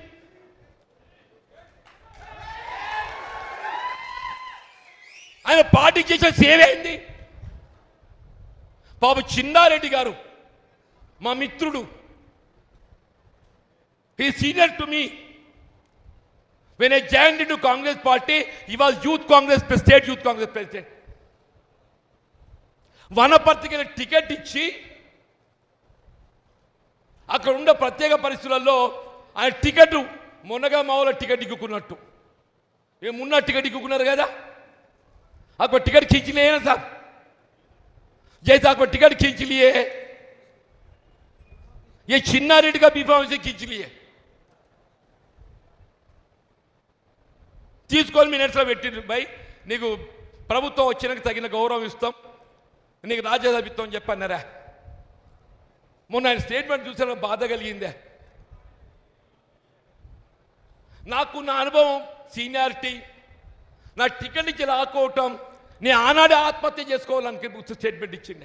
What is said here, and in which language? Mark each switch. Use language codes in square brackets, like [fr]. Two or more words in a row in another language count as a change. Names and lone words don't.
[te] ఆయన పార్టీకి చేసిన సేవ ఏంది? పాప చిన్నారెడ్డి గారు మా మిత్రుడు, [en] he senior to me. When I joined into Congress party, he was Youth Congress, State Youth Congress President. [te] వనపర్తికి టికెట్ ఇచ్చి అక్కడ ఉన్న ప్రత్యేక పరిస్థితులలో ఆయన టికెట్ మొన్నగా మామూలు టికెట్ ఇక్కున్నట్టు ఏమున్న టికెట్ ఇక్కున్నారు కదా, [hi] आपको टिकट खींच लिए ना साहब, जैसे आपको टिकट खींच लिए ये छिन्ना रेड्डी का बीफाम से खींच लिए. [te] తీసుకొని మినిట్స్లో పెట్టిండ్రు. భయ్ నీకు ప్రభుత్వం వచ్చినాక తగిన గౌరవం ఇస్తాం, నీకు రాజ్యసభ ఇస్తాం అని చెప్పన్నారా? మొన్న ఆయన స్టేట్మెంట్ చూసిన బాధ కలిగిందే. నాకు నా అనుభవం, సీనియారిటీ, నా టికెట్ ఇచ్చి లాక్కోవటం, నేను ఆనాడే ఆత్మహత్య చేసుకోవాలని స్టేట్మెంట్ ఇచ్చిండే.